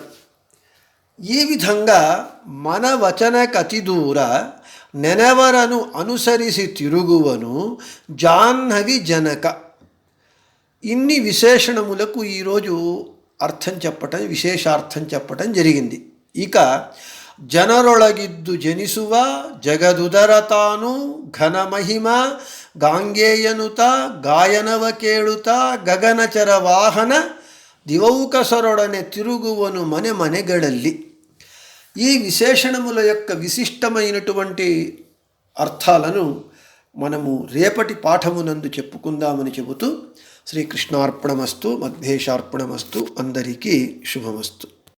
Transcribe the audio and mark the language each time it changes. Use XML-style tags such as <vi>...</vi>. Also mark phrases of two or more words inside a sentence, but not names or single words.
<te>ఈ విధంగా</te> <kn>ಮನ ವಚನ ಕತಿದೂರ ನೆನವರನು ಅನುಸರಿಸಿ ತಿರುಗುವನು ಜಾಹ್ನವಿ ಜನಕ.</kn> <te>ఇన్ని విశేషణములకు ఈరోజు విశేషార్థం చెప్పటం జరిగింది.</te> <kn>ఇక ಜನರೊಳಗಿದ್ದು ಜನಿಸುವ ಜಗದುದರತಾನು ಘನಮಹಿಮ ಗಾಂಗೇಯನುತ ಗಾಯನವ ಕೇಳುತ್ತ ಗಗನಚರ ವಾಹನ ದಿವೌಕಸರೊಡನೆ ತಿರುಗುವನು ಮನೆ ಮನೆಗಳಲ್ಲಿ.</kn> <te>ఈ విశేషణముల యొక్క విశిష్టమైనటువంటి అర్థాలను మనము రేపటి పాఠమునందు చెప్పుకుందామని చెబుతూ శ్రీకృష్ణార్పణమస్తు, మధ్యేశార్పణమస్తు. అందరికీ శుభమస్తు.</te>